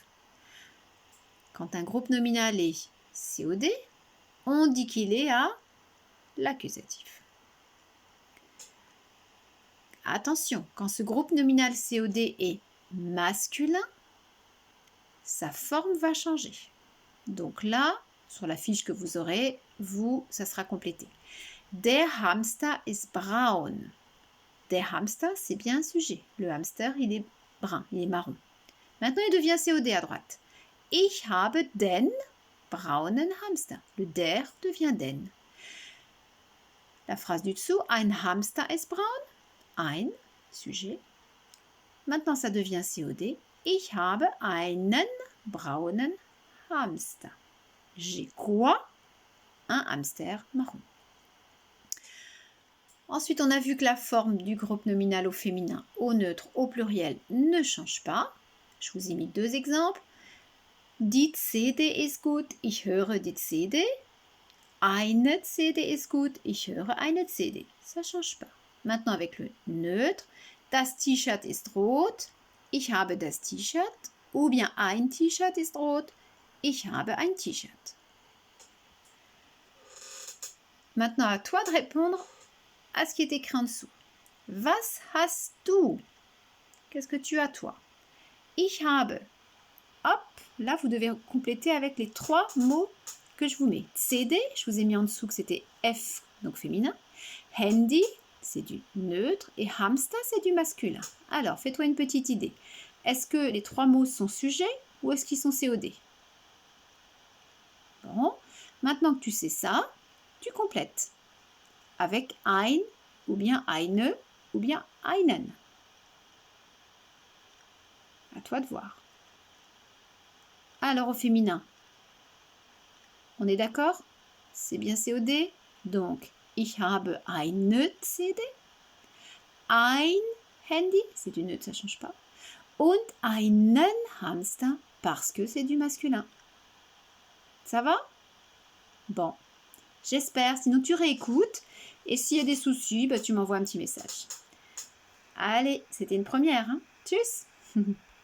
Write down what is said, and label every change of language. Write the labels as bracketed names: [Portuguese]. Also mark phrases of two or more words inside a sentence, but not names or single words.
[French] Quand un groupe nominal est COD, on dit qu'il est à l'accusatif. Attention, quand ce groupe nominal COD est masculin, sa forme va changer. Donc là, sur la fiche que vous aurez, ça sera complété. [German] Der Hamster ist braun. Der Hamster, [French] c'est bien un sujet. Le hamster, il est brun, il est marron. Maintenant, il devient COD à droite. [German] Ich habe den braunen Hamster. [French] Le der devient den. La phrase du dessous, [German] ein Hamster ist braun. Ein, [French] sujet. Maintenant, ça devient COD. [German] Ich habe einen braunen Hamster. [French] J'ai quoi? Un hamster marron. Ensuite, on a vu que la forme du groupe nominal au féminin, au neutre, au pluriel ne change pas. Je vous ai mis 2 exemples. [German] Die CD ist gut, ich höre die CD. Eine CD ist gut, ich höre eine CD. [French] Ça ne change pas. Maintenant, avec le neutre, [German] das T-Shirt ist rot, ich habe das T-Shirt. [French] Ou bien [German] ein T-Shirt ist rot, ich habe ein T-Shirt. [French] Maintenant, à toi de répondre à ce qui est écrit en dessous. [German] Was hast du? [French] Qu'est-ce que tu as, toi? [German] Ich habe. [French] Hop, là, vous devez compléter avec les 3 mots que je vous mets. CD, je vous ai mis en dessous que c'était F, donc féminin. Handy, c'est du neutre. Et hamster, c'est du masculin. Alors, fais-toi une petite idée. Est-ce que les 3 mots sont sujets ou est-ce qu'ils sont COD? Bon, maintenant que tu sais ça, tu complètes avec ein, ou bien eine, ou bien einen. À toi de voir. Alors au féminin, on est d'accord? C'est bien COD. Donc, [German] ich habe eine CD. Ein Handy, [French] c'est du neutre, ça ne change pas. [German] Und einen Hamster, [French] parce que c'est du masculin. Ça va? Bon, j'espère. Sinon, tu réécoutes. Et s'il y a des soucis, bah, tu m'envoies un petit message. Allez, c'était une première. Hein? Tchuss!